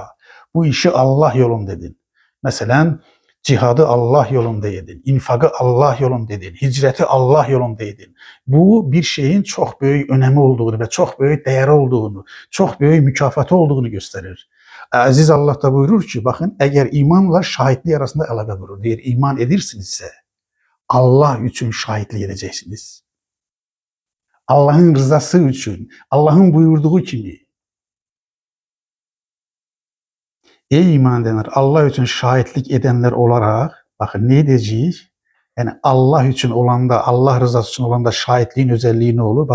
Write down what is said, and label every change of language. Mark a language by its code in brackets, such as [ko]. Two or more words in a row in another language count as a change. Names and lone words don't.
[tr] Bu işi Allah yolunda edin. Mesela cihadı Allah yolunda edin. İnfakı Allah yolunda edin. Hicreti Allah yolunda edin. Bu bir şeyin çok büyük önemi olduğunu ve çok büyük değeri olduğunu, çok büyük mükafatı olduğunu gösterir. Aziz Allah da buyurur ki, bakın, eğer imanla şahitliği arasında əlaqə qurur. [az] Deyir, iman edirsinizsə Allah üçün şahitlik edeceksiniz. [tr] Allah'ın rızası için, Allah'ın buyurduğu kimi. Ey iman edenler, Allah için şahitlik edenler olarak, bakın ne edeceğiz? Yani Allah için olanda, Allah rızası için olanda şahitliğin özelliği ne olur?